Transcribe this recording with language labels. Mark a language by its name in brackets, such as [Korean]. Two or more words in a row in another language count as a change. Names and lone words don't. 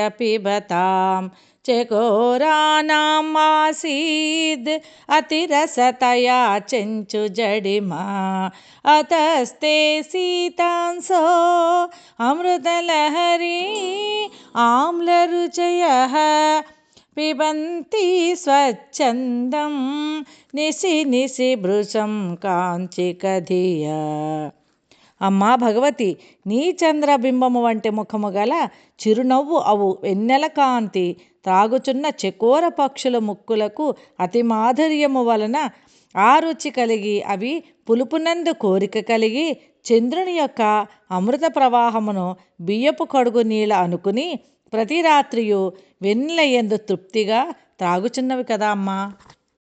[Sanskrit] पिबतां चकोरानाम् आसीद् अतिरसतया चञ्चुजडिमा अतस्ते सीतांसो अमृतलहरी आम्लरुचयः पिबन्ति स्वच्छन्दं निशि निशि भृशं కాంచికధియా. [Telugu] అమ్మా భగవతి, నీ చంద్రబింబము వంటి ముఖము గల చిరునవ్వు అవు వెన్నెల కాంతి త్రాగుచున్న చకోర పక్షుల ముక్కులకు అతి మాధుర్యము వలన ఆ రుచి కలిగి అవి పులుపునందు కోరిక కలిగి చంద్రుని యొక్క అమృత ప్రవాహమును బియ్యపు కడుగు నీళ్ళ అనుకుని ప్రతి రాత్రియు వెన్నెల యందు తృప్తిగా త్రాగుచున్నవి కదా అమ్మా.